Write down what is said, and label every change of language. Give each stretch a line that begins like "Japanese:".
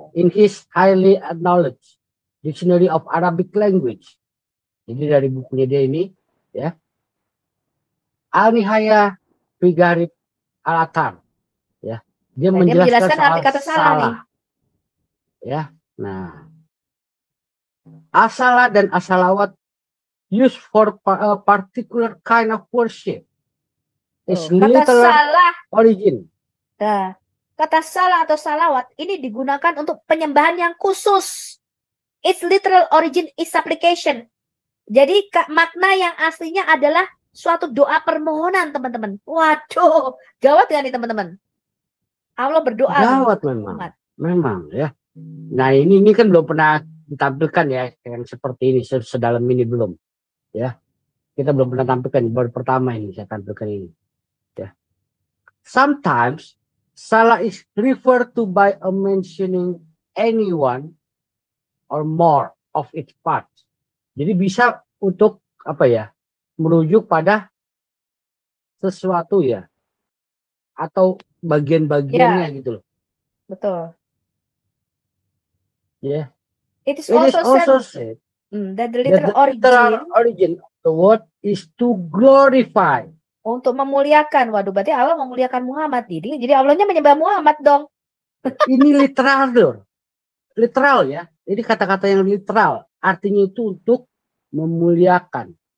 English: In his highly acknowledged Dictionary of Arabic Language.
Indonesian: Jadi dari bukunya dia ini, ya. Al-Nihaya fi Gharib Al-Athar. Ya. Dia menjelaskan arti kata salah nih. Ya. Nah,
English: as-salah
Indonesian: dan
English: as-salawat used for a particular kind of worship. It's literal origin.
Indonesian: Nah, kata salah atau salawat ini digunakan untuk penyembahan yang khusus.
English: Its literal origin is application.
Indonesian: Jadi makna yang aslinya adalah suatu doa permohonan, teman-teman. Waduh, gawat kan nih teman-teman? Allah berdoa. Gawat memang ya. Nah ini kan belum pernah ditampilkan ya yang seperti ini, sedalam ini belum. Ya, kita belum pernah tampilkan, baru pertama ini saya tampilkan ini. Ya.
English: Sometimes salah is referred to by mentioning anyone or more of its parts.
Indonesian: Jadi bisa untuk apa ya? Merujuk pada sesuatu ya, atau bagian-bagiannya gitu loh. Betul.
English: Yeah. It is also said that the literal origin of the word is to glorify.
Indonesian: Untuk memuliakan. Waduh, berarti Allah memuliakan Muhammad. Jadi Allahnya menyembah Muhammad dong. Ini literal ya. Jadi kata-kata yang literal artinya itu untuk memuliakan.